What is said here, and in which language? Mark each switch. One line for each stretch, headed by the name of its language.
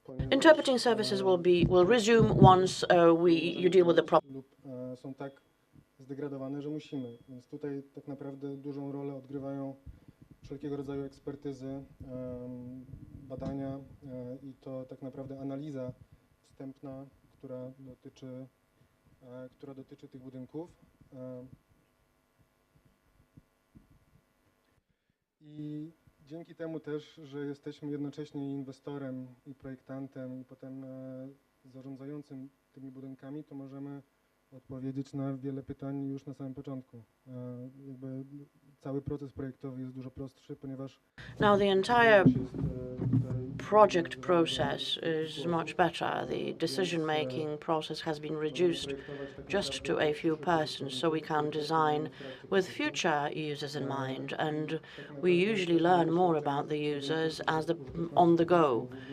English: Interpreting services will resume once you deal with the problem.
Polish: zdegradowane, że musimy. Więc tutaj tak naprawdę dużą rolę odgrywają wszelkiego rodzaju ekspertyzy, badania i to tak naprawdę analiza wstępna, która dotyczy tych budynków. I dzięki temu też, że jesteśmy jednocześnie inwestorem i projektantem i potem zarządzającym tymi budynkami, to możemy odpowiedzieć na wiele pytań już na samym początku. Jakby cały proces projektowy jest dużo prostszy, ponieważ
English: Now the entire project process is much better. The decision-making process has been reduced just to a few persons, so we can design with future users in mind, and we usually learn more about the users on the go.